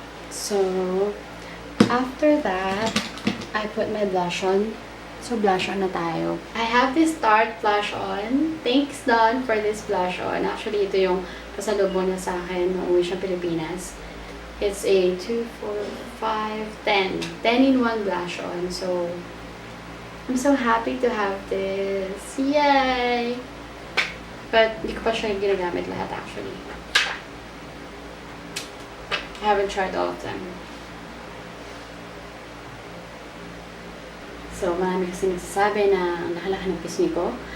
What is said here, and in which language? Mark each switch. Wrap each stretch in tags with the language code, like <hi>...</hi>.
<en>So, after that, I put my blush on. So, blush on</en> <tl>na tayo.</tl> <en>I have this Tarte blush on. Thanks, Don, for this blush on.</en> <tl>Actually, ito yung pasalubong niya sa akin nung uwi siya Pilipinas.</tl> <en>It's a 2, 4, 5, 10. 10 in 1 blush on. So, I'm so happy to have this. Yay!</en> <tl>But, hindi ko pa siya ginagamit lahat actually.</tl> <en>I haven't tried all of them.</en> <tl>So, marami kasi nagsasabi na ang laki-laki ng pisngi ko.</tl>